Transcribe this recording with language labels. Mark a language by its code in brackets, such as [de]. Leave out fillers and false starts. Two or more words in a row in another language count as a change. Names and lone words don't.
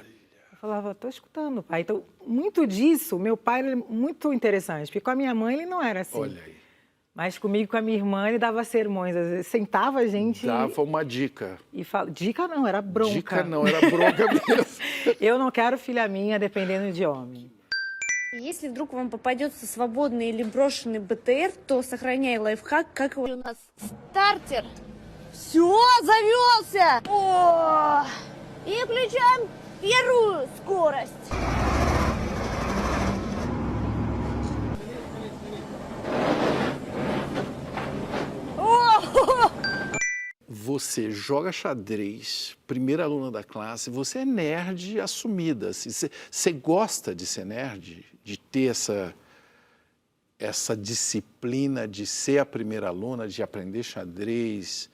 [pt] Eu falava, tô escutando, pai. Então, muito disso, meu pai ele é muito interessante, porque com a minha mãe ele não era assim. Olha aí. Mas comigo, com a minha irmã, ele dava sermões. Às vezes, sentava a gente... Dava uma dica. E fala, dica não, era bronca. Dica não, era bronca mesmo. Eu não quero filha minha dependendo de homem. [ru] Если вдруг вам попадется свободный или брошенный БТР, то сохраняй лайфхак, как его... У нас стартер. Все, завелся! О! И включаем первую скорость. [pt] Você joga xadrez, primeira aluna da classe, você é nerd assumida. Assim, você gosta de ser nerd, de ter essa disciplina de ser a primeira aluna, de aprender xadrez.